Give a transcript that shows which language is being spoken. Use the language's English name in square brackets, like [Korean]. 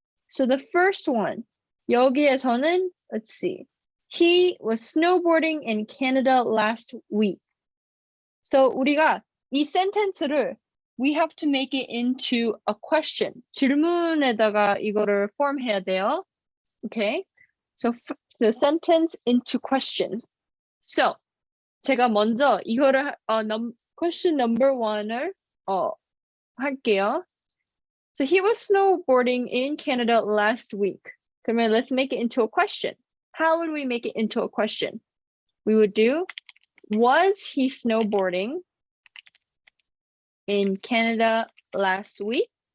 [English] So the first one, [Korean] 여기에서는, [English] let's see. He was snowboarding in Canada last week. So [Korean] 우리가 이 [English] sentence를 we have to make it into a question. [Korean] 질문에다가 이거를 form해야 돼요. [English] Okay? So the sentence into questions. [Korean] So 제가 먼저 이거를 [English] question number one [Korean] 을 할게요. [English] So he was snowboarding in Canada last week. 그러면 let's make it into a question. How would we make it into a question? We would do, was he snowboarding in Canada last week?